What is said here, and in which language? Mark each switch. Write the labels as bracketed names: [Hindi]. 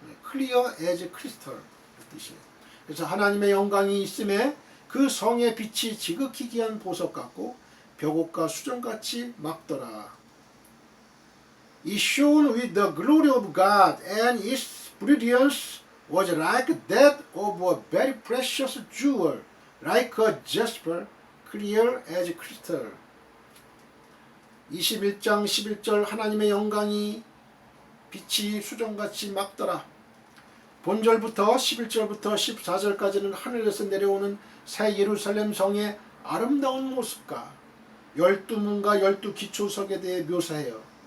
[English] clear as crystal [Korean] 뜻이에요. 그래서 하나님의 영광이 있음에 그 성의 빛이 지극히 귀한 보석 같고 벽옥과 수정같이 막더라. [English] It shone with the glory of God, and its brilliance was like that of a very precious jewel, like a jasper, clear as crystal. [Korean] 21장 11절 하나님의 영광이 빛이 수정같이 막더라. 본절부터 11절부터 14절까지는 하늘에서 내려오는 새 예루살렘 성의 아름다운 모습과 12문과 12기초석에 대해 묘사해요.